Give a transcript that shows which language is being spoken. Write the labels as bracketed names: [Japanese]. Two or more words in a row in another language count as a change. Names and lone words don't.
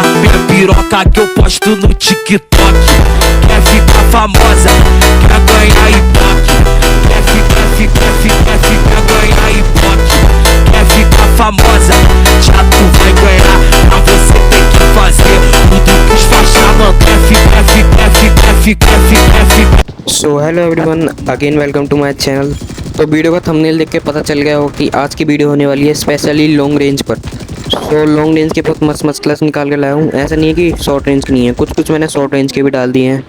[Portuguese] Minha piroca que eu posto no TikTok, quer ficar famosa, quer ganhar ibope. Quer ganhar ibope. Quer ficar famosa, já tu vai ganhar. Pra você tem que fazer tudo que os faixa mandar. [English] So hello everyone, again welcome to my channel. [Hindi] तो वीडियो का थंबनेल देख के पता चल गया हो कि आज की वीडियो होने वाली है [English] specially long range [Hindi] पर। [English] so long range [Hindi] के बहुत मस्त मस्त क्लास निकाल के लाया हूँ। ऐसा नहीं है कि [English] short range [Hindi] की नहीं है, कुछ मैंने [English] short range [Hindi] के भी डाल दिए हैं।